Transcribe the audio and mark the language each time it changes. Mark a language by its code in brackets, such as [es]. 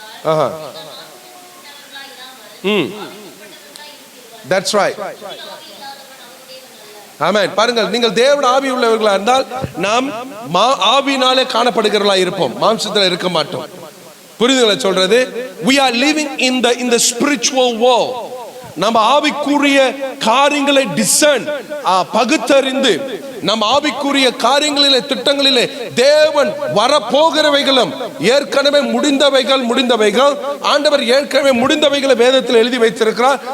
[en] ஆஹா, that's right. Amen. [ta] பாருங்கள், நீங்கள் தேவன் ஆவி உள்ளவர்களா இருந்தால் நாம் ஆவினாலே காணப்படுகிறவர்களா இருப்போம், மாம்சத்தில் இருக்க மாட்டோம். புரியுதுங்களா சொல்றது? [en] We are living in the spiritual world. [ta] நம்ம ஆவிக்குரிய காரியங்களை டிசர்ன், பகுத்தறிந்து நம் ஆவிக்குரிய காரியங்களிலே, திட்டங்களிலே தேவன் வரப்போகிறவைகளும் ஏற்கனவே முடிந்தவைகள் ஆண்டவர் ஏற்கனவே முடிந்தவைகளை வேதத்தில் எழுதி வைத்திருக்கிறார்.